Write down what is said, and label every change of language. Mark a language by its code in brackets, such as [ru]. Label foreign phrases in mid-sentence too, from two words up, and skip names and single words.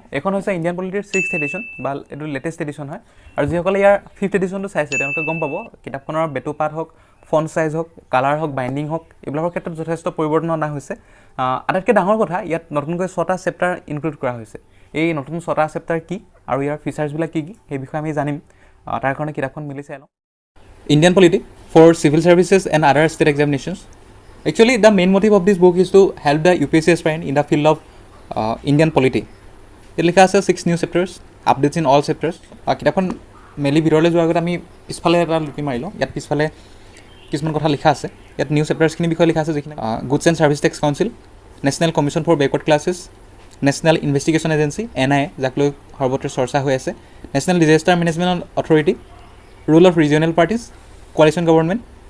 [as] এইখন হৈছে ইণ্ডিয়ান পলিটিৰ 6th এডিশ্যন, বা এইটো লেটেষ্ট এডিশ্যন হয়। আৰু যিসকলে ইয়াৰ 5th এডিশ্যনটো চাইছে তেওঁলোকে গম পাব কিতাপখনৰ বেটুপাত হওক, [en] font size [as] হওক, কালাৰ হওক, বাইণ্ডিং হওক, এইবিলাকৰ ক্ষেত্ৰত যথেষ্ট পৰিৱৰ্তন অনা হৈছে। আটাইতকৈ ডাঙৰ কথা, ইয়াত নতুনকৈ 6টা চেপ্টাৰ ইনক্লুড কৰা হৈছে। এই নতুন 6টা চেপ্টাৰ কি আৰু ইয়াৰ ফিচাৰ্ছবিলাক কি সেই বিষয়ে আমি জানিম। তাৰ কাৰণে কিতাপখন মিলি চাই লওঁ। ইণ্ডিয়ান পলিটি ফৰ চিভিল চাৰ্ভিচেছ এণ্ড আদাৰ ষ্টেট এক্সামিনেশ্যনছ। [en] Actually, the main motive of this book is to help the UPSC aspirant in the field of Indian polity. [as] ইয়াত লিখা আছে [en] 6 new chapters, updates in all chapters. [as] কিতাপখন মেলি ভিতৰলৈ যোৱাৰ আগতে আমি পিছফালে এটা লুটি মাৰি লওঁ। ইয়াত পিছফালে কিছুমান কথা লিখা আছে। ইয়াত নিউ চেপ্টাৰ্ছখিনিৰ বিষয়ে লিখা আছে, যিখিনি গুডছ এণ্ড ছাৰ্ভিচ টেক্স কাউন্সিল, নেশ্যনেল কমিশ্যন ফৰ বেকৱাৰ্ড ক্লাছেছ, নেশ্যনেল ইনভেষ্টিগেশ্যন এজেঞ্চি NIA, যাক লৈ সৰ্বত্ৰ চৰ্চা হৈ আছে, নেশ্যনেল ডিজাষ্টাৰ মেনেজমেণ্ট অথৰিটি, ৰুল অফ ৰিজিয়নেল পাৰ্টিজ, কোৱালিশ্যন গভৰ্ণমেণ্ট।